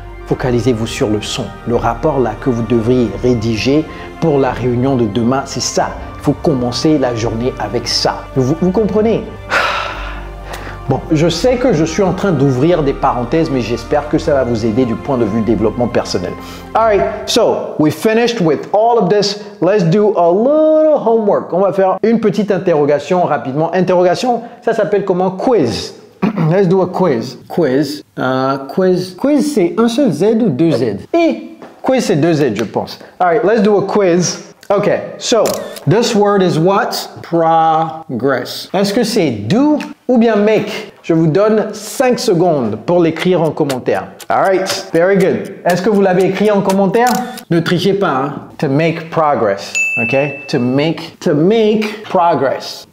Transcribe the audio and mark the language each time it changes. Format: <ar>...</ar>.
<fr>Focalisez-vous sur le son. Le rapport là que vous devriez rédiger pour la réunion de demain, c'est ça. Il faut commencer la journée avec ça. Vous comprenez? Bon, je sais que je suis en train d'ouvrir des parenthèses, mais j'espère que ça va vous aider du point de vue développement personnel.</fr> <en>Alright, so we finished with all of this. Let's do a little homework.</en> <fr>On va faire une petite interrogation rapidement. Interrogation, ça s'appelle comment? Quiz.</fr> <en>Let's do a quiz.</en> <fr>Quiz. Quiz, c'est un seul Z ou deux Z? Et quiz, c'est deux Z, je pense.</fr> <en>Alright, let's do a quiz. Okay, so this word is what? Progress.</en> <fr>Est-ce que c'est do ou bien make? Je vous donne 5 secondes pour l'écrire en commentaire.</fr> <en>Alright, very good.</en> <fr>Est-ce que vous l'avez écrit en commentaire? Ne trichez pas, hein?</fr> <en>To make progress. Okay? To make progress.</en>